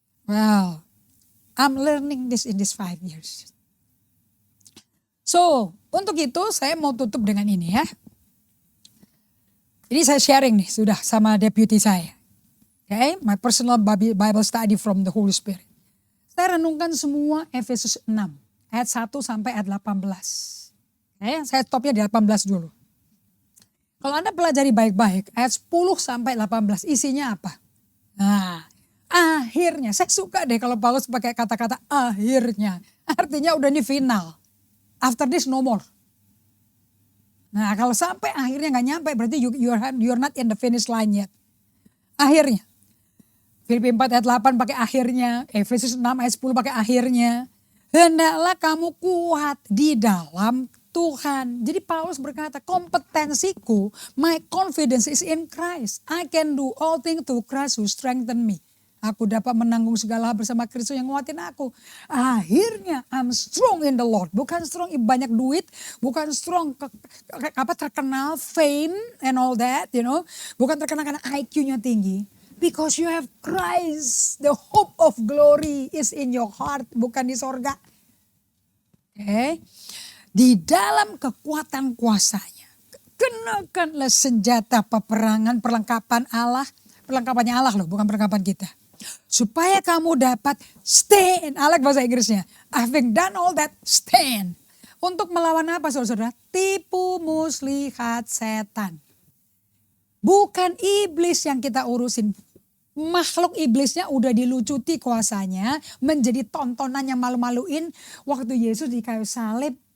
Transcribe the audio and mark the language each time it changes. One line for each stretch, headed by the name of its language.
English: Well, I'm learning this in these 5 years.
Indonesian: So, untuk itu saya mau tutup dengan ini ya. Ini saya sharing nih sudah sama deputy saya.
English: Okay, my personal Bible study from the Holy Spirit.
Indonesian: Saya renungkan semua Efesus 6 ayat 1 sampai ayat 18. Okay, saya stopnya di 18 dulu. Kalau Anda pelajari baik-baik ayat 10 sampai 18 isinya apa? Nah, akhirnya, saya suka deh kalau Paulus pakai kata-kata akhirnya. Artinya udah ini final.
English: After this no more.
Indonesian: Nah kalau sampai akhirnya gak nyampe berarti
English: you're not in the finish line yet.
Indonesian: Akhirnya. Filipi 4 ayat 8 pakai akhirnya. Efesus 6 ayat 10 pakai akhirnya. Hendaklah kamu kuat di dalam Tuhan. Jadi Paulus berkata kompetensiku,
English: my confidence is in Christ. I can do all things through Christ who strengthen me.
Indonesian: Aku dapat menanggung segala hal bersama Kristus yang nguatin aku.
English: Akhirnya I'm strong in the Lord.
Indonesian: Bukan strong banyak duit.
English: Bukan strong terkenal fame and all that. You know.
Indonesian: Bukan terkenal karena IQ-nya tinggi.
English: Because you have Christ. The hope of glory is in your heart.
Indonesian: Bukan di sorga. Okay. Di dalam kekuatan kuasanya. Kenakanlah senjata peperangan perlengkapan Allah. Perlengkapannya Allah loh, bukan perlengkapan kita. Supaya kamu dapat stand.
English: I like
Indonesian: bahasa Inggrisnya.
English: Having done all that, stand.
Indonesian: Untuk melawan apa saudara-saudara? Tipu muslihat setan. Bukan iblis yang kita urusin. Makhluk iblisnya udah dilucuti kuasanya. Menjadi tontonan yang malu-maluin. Waktu Yesus di kayu salib.